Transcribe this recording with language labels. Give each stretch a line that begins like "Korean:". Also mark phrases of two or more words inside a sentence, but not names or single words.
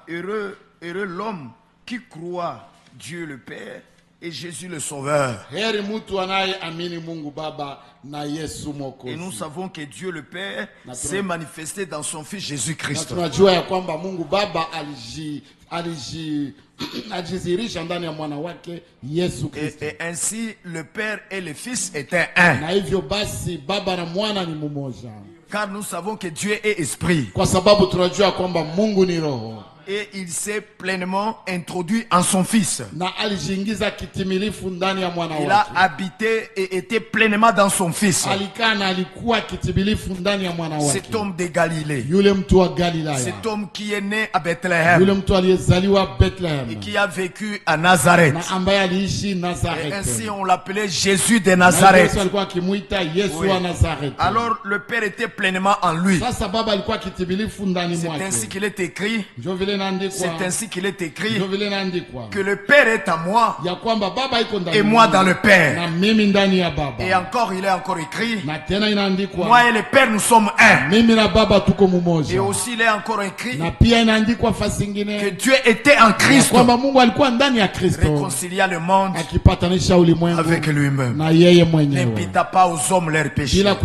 French: heureux l'homme qui croit Dieu le Père et Jésus le Sauveur.
Swahili: Heri mtu anayeamini Mungu Baba na Yesu Mwokozi.
French: Et nous savons que Dieu le Père s'est manifesté dans son Fils Jésus-Christ.
Swahili: Tunajua ya kwamba Mungu Baba alijizirisha ndani ya mwana wake Yesu Kristo.
French: Et ainsi le Père et le Fils étaient un.
Swahili: Na hivyo basi Baba na Mwana ni mmoja.
French: Car nous savons que Dieu est esprit.
Swahili: Kwa sababu tunajua kwamba Mungu ni roho.
French: Et il s'est pleinement introduit en son Fils.
Swahili: Na alijiingiza kitimilifu ndani ya mwana wake.
French: Il a habité et été pleinement dans son Fils.
Swahili: Alikaa na alikuwa kitimilifu ndani ya mwana wake.
French: Cet homme de Galilée.
Swahili: Yule mtu wa Galilaya.
French: Cet homme qui est né à Bethléem.
Swahili: Yule mtu aliyezaliwa Bethlehem.
French: Et qui a vécu à Nazareth.
Swahili: Na ambaye aliishi Nazareth.
French: Et ainsi on l'appelait Jésus de Nazareth.
Swahili: Alikuwa akimuita Yesu wa Nazareth.
French: Alors le Père était pleinement en lui.
Swahili: Sasa Baba alikuwa kitimilifu ndani mwake.
French: C'est ainsi qu'il est écrit. C'est ainsi qu'il est écrit que le Père est à moi et moi dans le Père. Et encore, il est encore écrit, moi et le Père nous sommes un. Et aussi il est encore écrit que Dieu était en Christ, réconciliant le monde avec lui-même, n'imputant pas aux hommes leurs péchés.